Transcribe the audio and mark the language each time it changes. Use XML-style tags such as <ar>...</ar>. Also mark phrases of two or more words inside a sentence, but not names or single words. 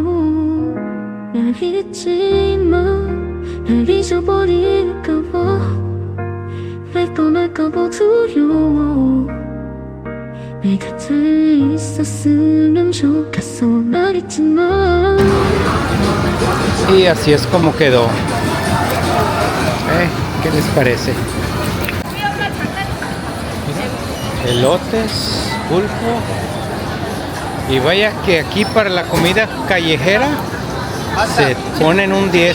<ko>날 잊지만 날 잊어버릴까봐 왜 떠날까봐 두려워 내 곁에 있었으면 좋겠어 말했지만</ko> <es>Y así es como quedó. ¿Qué les parece? Elotes, pulpo. Y vaya que aquí para la comida callejera se ponen un 10.</es>